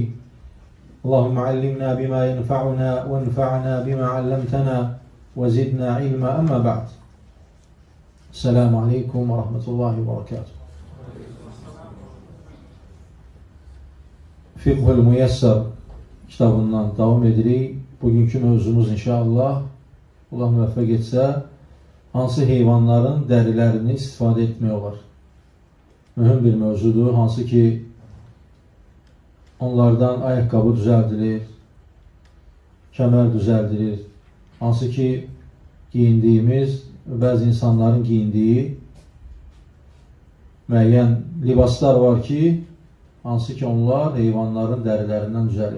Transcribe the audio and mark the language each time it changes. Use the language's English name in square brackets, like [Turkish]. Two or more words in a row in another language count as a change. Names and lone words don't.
[Arabic] اللهم علمنا بما ينفعنا وانفعنا بما علمتنا وزدنا علما. أما بعد. السلام عليكم ورحمة الله وبركاته. [Azerbaijani] Fiqhul Müyəssər kitabından davam edirik. Bugünkü mövzumuz inşallah, Allah müvəffəq etsə, hansı heyvanların dərilərini istifadə etmək olar? Mühüm bir mövzudur, hansı ki onlardan ayaqqabı düzəldilir, kəmər düzəldilir, hansı ki giyindiyimiz, bəzi insanların giyindiyi müəyyən libaslar var ki, hansı ki onlar heyvanların dərilərindən düzəlir.